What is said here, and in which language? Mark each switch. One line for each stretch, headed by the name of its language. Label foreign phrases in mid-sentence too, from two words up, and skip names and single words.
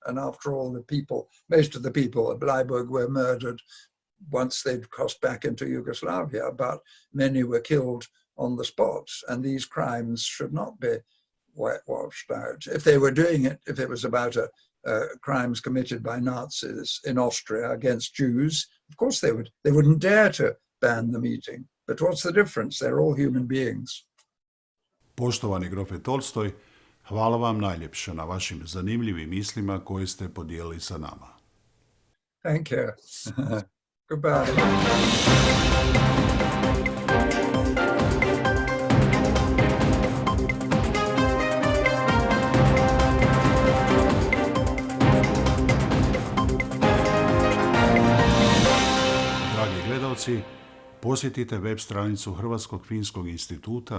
English: And after all, most of the people at Bleiburg were murdered once they'd crossed back into Yugoslavia, but many were killed on the spot. And these crimes should not be whitewashed out. If they were doing it, if it was about crimes committed by Nazis in Austria against Jews, of course they wouldn't dare to ban the meeting. But what's the difference? They're all human beings.
Croatian: Poštovani grofe Tolstoj, hvala vam najljepše na vašim zanimljivim mislima koje ste podijelili sa nama.
English: Thank you. Goodbye.
Croatian: Dragi gledalci, posjetite web stranicu Hrvatskog filmskog instituta